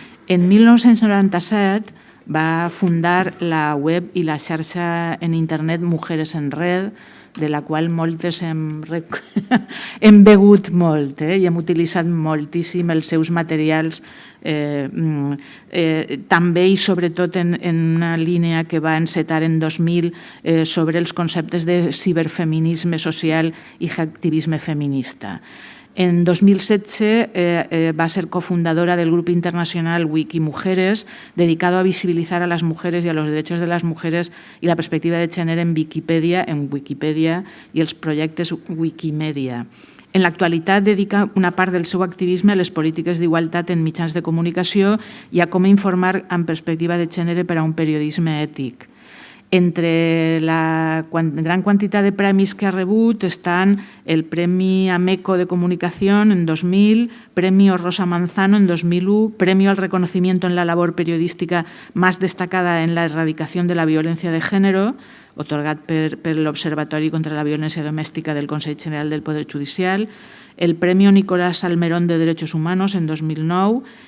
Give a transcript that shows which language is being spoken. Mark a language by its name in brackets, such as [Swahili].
[Catalan] En 1997 va fundar la web i la xarxa en internet [Spanish] Mujeres en Red, [Catalan] de la qual moltes hem begut molt i hem utilitzat moltíssim els seus materials, també i sobretot en una línia que va encetar en 2000 sobre els conceptes de ciberfeminisme social i activisme feminista. En 2016 va ser [Spanish] cofundadora del grupo internacional Wikimujeres, dedicado a visibilizar a las mujeres y a los derechos de las mujeres y la perspectiva de género en Wikipedia [Catalan] i els projectes Wikimedia. En l'actualitat dedica una part del seu activisme a les polítiques d'igualtat en mitjans de comunicació i a com informar amb perspectiva de gènere per a un periodisme ètic. Entre la gran quantitat de premis que ha rebut estan el Premi Ameco de Comunicación en 2000, Premio Rosa Manzano en 2001, Premio al Reconocimiento en la Labor Periodística más destacada en la erradicación de la violencia de género, otorgat per l'Observatori contra la Violència Domèstica del Consell General del Poder Judicial, el Premio Nicolás Salmerón de Derechos Humanos en 2009,